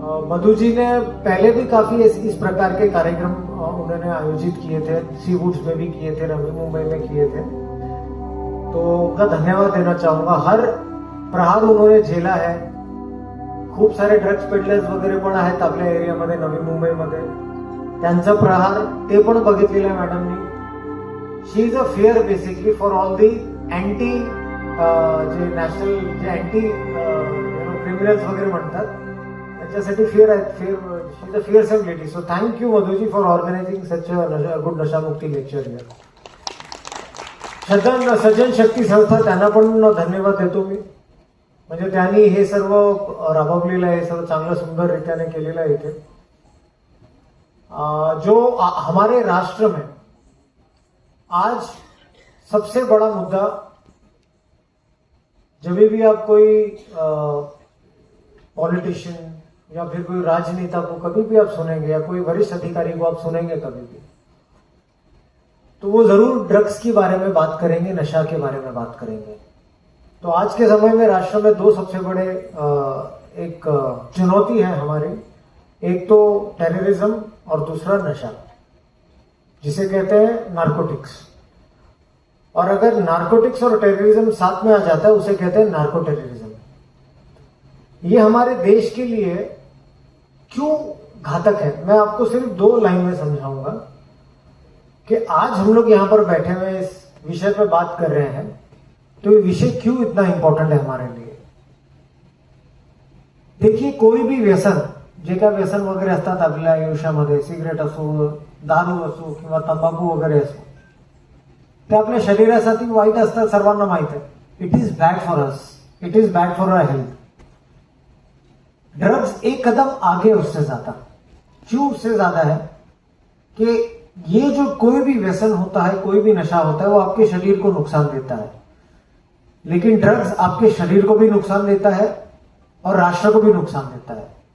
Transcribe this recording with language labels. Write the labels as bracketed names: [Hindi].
[Hindi] मधु जी ने पहले भी काफी इस प्रकार के कार्यक्रम उन्होंने आयोजित किए थे, सी वुड्स में भी किए थे, नवी मुंबई में किए थे. तो उनका धन्यवाद देना चाहूंगा. हर प्रहार उन्होंने झेला है. [Marathi] खूप सारे ड्रग्स पेडलर्स वगैरे पण आहेत आपल्या एरियामध्ये, नवी मुंबईमध्ये. त्यांचा प्रहार ते पण बघितलेला आहे मॅडमनी. [English] she is a fear basically for all the anti जे national जे anti criminals [Marathi] वगैरे म्हणतात त्याच्यासाठी फिअर आहेत. [English] She is a fearsome lady. So thank you Madhuji for organizing such a good [Hindi] नशामुक्ती [English] Lecture here. [Marathi] सज्जन शक्ती संस्था त्यांना पण धन्यवाद देतो मी. म्हणजे त्यांनी हे सर्व राबवलेलं आहे, सर्व चांगलं सुंदर रीत्याने केलेलं आहे इथे. [Hindi] जो हमारे राष्ट्र में आज सबसे बड़ा मुद्दा, जब भी आप कोई पॉलिटिशियन या फिर कोई राजनेता को कभी भी आप सुनेंगे या कोई वरिष्ठ अधिकारी को आप सुनेंगे कभी भी, तो वो जरूर ड्रग्स के बारे में बात करेंगे, नशा के बारे में बात करेंगे. तो आज के समय में राष्ट्र में दो सबसे बड़े एक चुनौती है हमारी. एक तो टेररिज्म और दूसरा नशा, जिसे कहते हैं नार्कोटिक्स. और अगर नार्कोटिक्स और टेररिज्म साथ में आ जाता है उसे कहते हैं नार्को टेररिज्म. ये हमारे देश के लिए क्यों घातक है, मैं आपको सिर्फ 2 लाइन में समझाऊंगा कि आज हम लोग यहां पर बैठे हुए इस विषय पर बात कर रहे हैं, तो ये विषय क्यों इतना इंपॉर्टंट है हमारे लिए. [Marathi] देखिए, कोई भी व्यसन, जे काय व्यसन वगैरे असतात आपल्या आयुष्यामध्ये, सिगरेट असो, दारू असो किंवा तंबाखू वगैरे असो, ते आपल्या शरीरासाठी वाईट असतात, सर्वांना माहित आहे. [English] It is bad for us, it is bad for our health. [Hindi] Drugs एक कदम आगे उससे ज्यादा, क्यों उससे ज्यादा है कि ये जो कोई भी व्यसन होता है, कोई भी नशा होता है, वो आपके शरीर को नुकसान देता है. लेकिन ड्रग्स आपके शरीर को भी नुकसान देता है और राष्ट्र को भी नुकसान देता है.